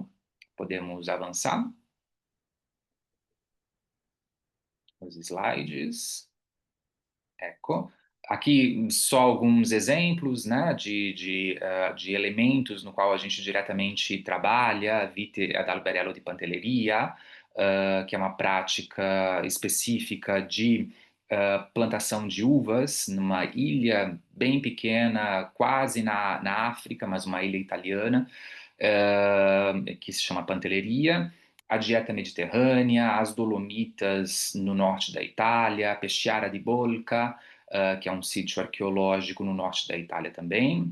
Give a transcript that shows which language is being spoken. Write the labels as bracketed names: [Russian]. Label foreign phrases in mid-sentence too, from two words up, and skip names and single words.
[Portuguese] Podemos avançar. Os slides. Ecco. Aqui só alguns exemplos, né, de elementos no qual a gente diretamente trabalha, [Italian] vite ad alberello di pantelleria, [Portuguese] que é uma prática específica de plantação de uvas numa ilha bem pequena, quase na África, mas uma ilha italiana, que se chama Pantelleria. A dieta mediterrânea, as Dolomitas no norte da Itália, a Peschiara di Bolca, que é um sítio arqueológico no norte da Itália também.